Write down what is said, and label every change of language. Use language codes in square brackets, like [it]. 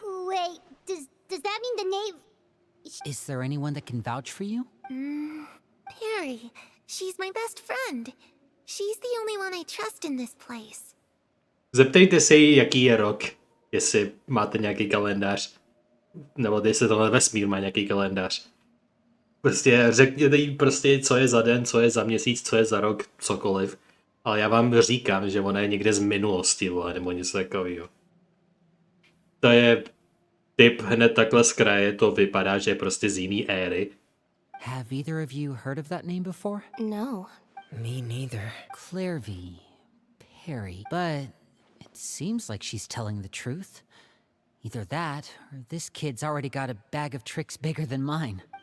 [en] Wait, does that mean the knave... Is there anyone that can vouch for you? Perry, she's my best friend. She's the only one I trust in this place. [cs] Zeptejte se jí, jaký je rok, jestli máte nějaký kalendář, nebo jestli tohle vesmír má nějaký kalendář. Prostě řekněte jí prostě, co je za den, co je za měsíc, co je za rok, cokoliv. Ale já vám říkám, že ona je někde z minulosti, vole, nebo něco takového. To je typ hned takhle z kraje, to vypadá, že je prostě z jiný éry. [en] Have either of you heard of that name before? No. Me neither. Clairvy, Perry, but it seems like she's telling the truth. Either that, or this kid's already got a bag of tricks bigger than mine.